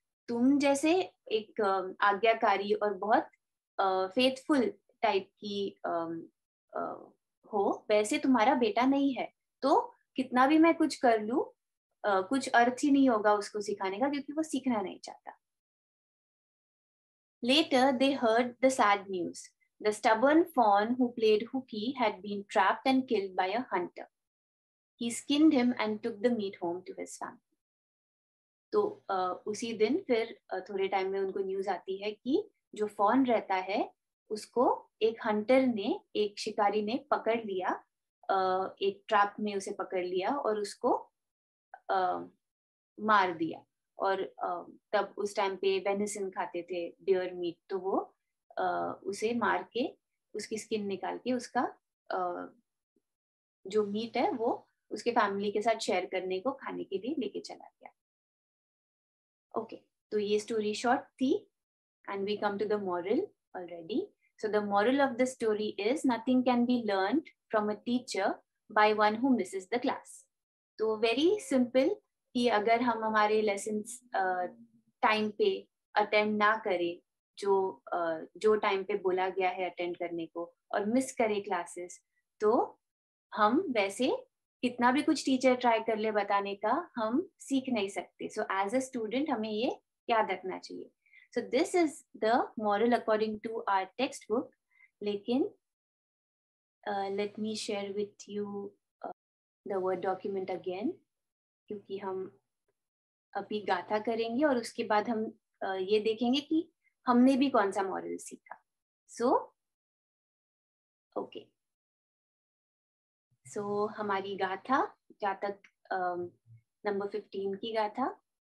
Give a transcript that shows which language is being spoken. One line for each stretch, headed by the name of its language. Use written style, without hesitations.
Hindi: तुम जैसे एक आज्ञाकारी और बहुत फेथफुल टाइप की हो, वैसे तुम्हारा बेटा नहीं है। तो कितना भी मैं कुछ कर लूं, कुछ अर्थ ही नहीं होगा उसको सिखाने का, क्योंकि वो सीखना नहीं चाहता।
English: Later, they heard the sad news. The stubborn fawn who played hooky had been trapped and killed by a hunter. He skinned him and took the meat home to his family.
Hindi: तो उसी दिन फिर थोड़े time में उनको news आती है कि जो फॉन रहता है उसको एक हंटर ने, एक शिकारी ने पकड़ लिया, एक ट्रैप में उसे पकड़ लिया और उसको मार दिया। और तब उस टाइम पे वेनिसन खाते थे, डियर मीट, तो वो उसे मार के उसकी स्किन निकाल के उसका जो मीट है वो उसके फैमिली के साथ शेयर करने को, खाने के लिए लेके चला गया। ओके, तो ये स्टोरी शॉर्ट थी
English: and we come to the moral already. So the moral of the story is nothing can be learned from a teacher by one who misses the class.
Hindi: तो
English: very simple
Hindi: कि अगर हम हमारे lessons time पे attend ना करें, जो time पे बोला गया है अटेंड करने को, और मिस करें क्लासेस, तो हम वैसे कितना भी कुछ टीचर ट्राई कर ले बताने का, हम सीख नहीं सकते। सो एज अ स्टूडेंट हमें ये याद रखना चाहिए।
English: So this is the moral according to our textbook.
Hindi: लेकिन
English: let me share with you the word document again,
Hindi: क्योंकि हम अभी गाथा करेंगे और उसके बाद हम ये देखेंगे कि हमने भी कौन सा मॉरल सीखा।
English: So okay, so
Hindi: हमारी गाथा जातक नंबर 15 की गाथा।